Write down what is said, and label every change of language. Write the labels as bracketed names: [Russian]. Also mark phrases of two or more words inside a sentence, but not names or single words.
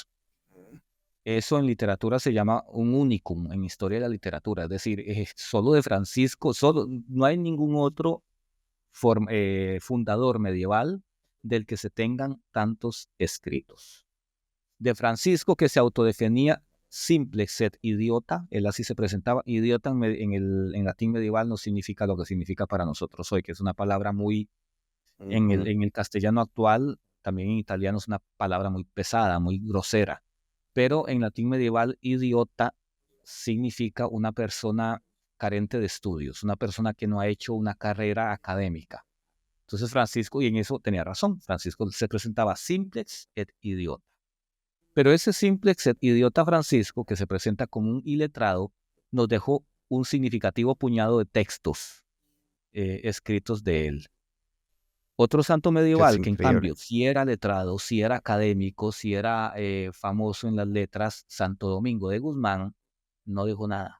[Spanish] Eso en literatura se llama un unicum en historia de la literatura, es decir, solo de Francisco, no hay ningún otro fundador medieval del que se tengan tantos escritos. De Francisco, que se autodefinía [Latin] simplex et idiota, [Spanish] él así se presentaba. Idiota en latín medieval no significa lo que significa para nosotros hoy, que es una palabra muy, Ujú. en el castellano actual, también en italiano es una palabra muy pesada, muy grosera. Pero en latín medieval, idiota significa una persona carente de estudios, una persona que no ha hecho una carrera académica. Entonces Francisco, y en eso tenía razón, Francisco se presentaba [Latin] simplex et idiota. [Spanish] Pero ese [Latin] simplex et idiota [Spanish] Francisco, que se presenta como un iletrado, nos dejó un significativo puñado de textos escritos de él. Otro santo Que es medieval que en increíble. cambio sí era letrado, sí era académico, sí era famoso en las letras, Santo Domingo de Guzmán, no dejó nada.